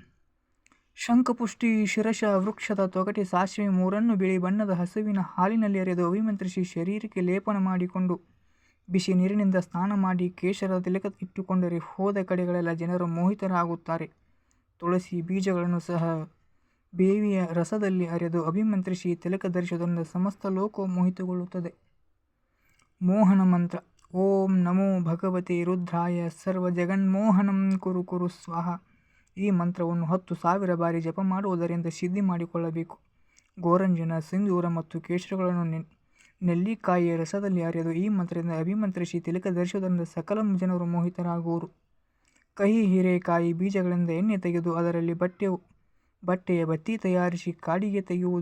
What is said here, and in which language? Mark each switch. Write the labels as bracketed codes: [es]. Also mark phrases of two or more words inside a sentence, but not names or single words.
[kn] ಶಂಖಪುಷ್ಟಿ, ಶಿರಷ, ವೃಕ್ಷದ ತೊಗಟೆ, ಸಾಸಿವೆ 3 ಬಿಳಿ ಬಣ್ಣದ ಹಸುವಿನ ಹಾಲಿನಲ್ಲಿ ಅರೆದು ಅಭಿಮಂತ್ರಿಸಿ ಶರೀರಕ್ಕೆ ಲೇಪನ ಮಾಡಿಕೊಂಡು ಬಿಸಿ ನೀರಿನಿಂದ ಸ್ನಾನ ಮಾಡಿ ಕೇಶರದ ತಿಲಕ ಇಟ್ಟುಕೊಂಡರೆ ಹೋದ ಕಡೆಗಳೆಲ್ಲ ಜನರು ಮೋಹಿತರಾಗುತ್ತಾರೆ. ತುಳಸಿ ಬೀಜಗಳನ್ನು ಸಹ ಬೇವಿಯ ರಸದಲ್ಲಿ ಅರೆದು ಅಭಿಮಂತ್ರಿಸಿ ತಿಲಕ ಧರಿಸುವುದರಿಂದ ಸಮಸ್ತ ಲೋಕವು ಮೋಹಿತಗೊಳ್ಳುತ್ತದೆ. ಮೋಹನ ಮಂತ್ರ. [sa] ಓಂ ನಮೋ ಭಗವತೆ ರುದ್ರಾಯ ಸರ್ವಜಗನ್ಮೋಹನಂ ಕುರು ಕುರು ಸ್ವಾಹ. [kn] ಈ ಮಂತ್ರವನ್ನು 10,000 ಬಾರಿ ಜಪ ಮಾಡುವುದರಿಂದ ಸಿದ್ಧಿ ಮಾಡಿಕೊಳ್ಳಬೇಕು. ಗೋರಂಜನ, ಸಿಂಧೂರ ಮತ್ತು ಕೇಶರಗಳನ್ನು ನೆಲ್ಲಿಕಾಯಿಯ ರಸದಲ್ಲಿ ಅರೆದು ಈ ಮಂತ್ರದಿಂದ ಅಭಿಮಂತ್ರಿಸಿ ತಿಲಕ ಧರಿಸುವುದರಿಂದ ಸಕಲ ಜನರು ಮೋಹಿತರಾಗುವರು. ಕಹಿ ಹೀರೆಕಾಯಿ ಬೀಜಗಳಿಂದ ಎಣ್ಣೆ ತೆಗೆದು ಅದರಲ್ಲಿ ಬಟ್ಟೆಯ ಬತ್ತಿ ತಯಾರಿಸಿ ಕಾಡಿಗೆ ತೆಗೆಯುವುದು.